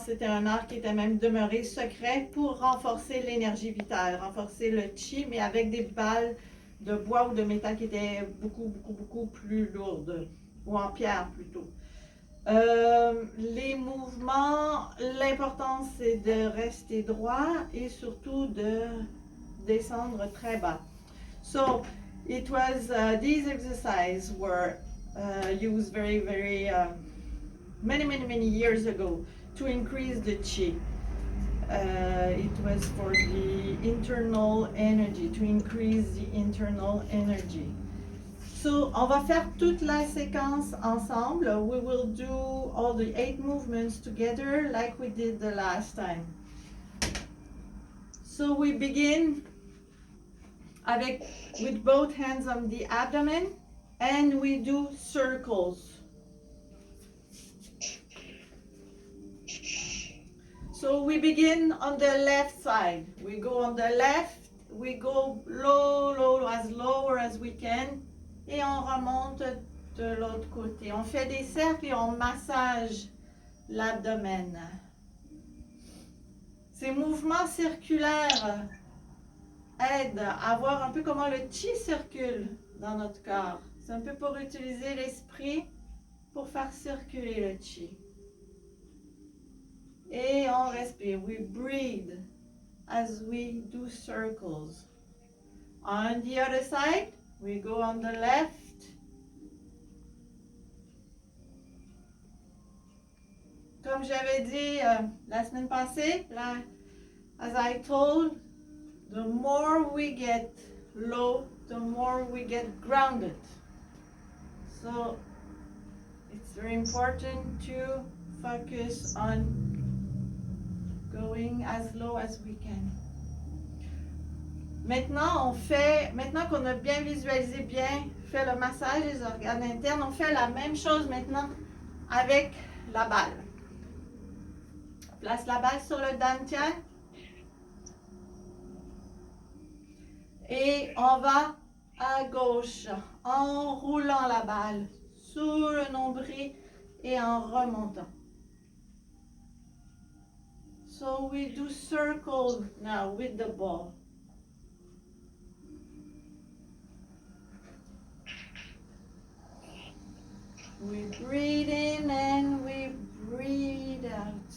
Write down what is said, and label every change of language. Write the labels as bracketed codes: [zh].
[fr] C'était un art qui était même demeuré secret pour renforcer l'énergie vitale, renforcer le chi, mais avec des balles de bois ou de métal qui étaient beaucoup plus lourdes, ou en pierre plutôt. Les mouvements, l'important c'est de rester droit et surtout de descendre très bas. [en] So it was these exercises were used very many years ago to increase the chi. It was for the internal energy, to increase the internal energy. [fr] So, on va faire toute la séquence ensemble. [en] We will do all the 8 movements together like we did the last time. So, we begin with both hands on the abdomen and we do circles. So we begin on the left side. We go on the left, we go as lower as we can, [fr] et on remonte de l'autre côté. On fait des cercles et on massage l'abdomen. Ces mouvements circulaires aident à voir un peu comment le chi circule dans notre corps. C'est un peu pour utiliser l'esprit pour faire circuler le chi. Et on respire. [en] We breathe as we do circles. On the other side, we go on the left. [fr] Comme j'avais dit la semaine passée, [en] as I told, the more we get low, the more we get grounded. So it's very important to focus on going as low as we can. [fr] Maintenant qu'on a bien visualisé, bien fait le massage des organes internes, on fait la même chose maintenant avec la balle. Place la balle sur le dantian. Et on va à gauche en roulant la balle sous le nombril et en remontant. [en] So we do circles now with the ball. We breathe in and we breathe out.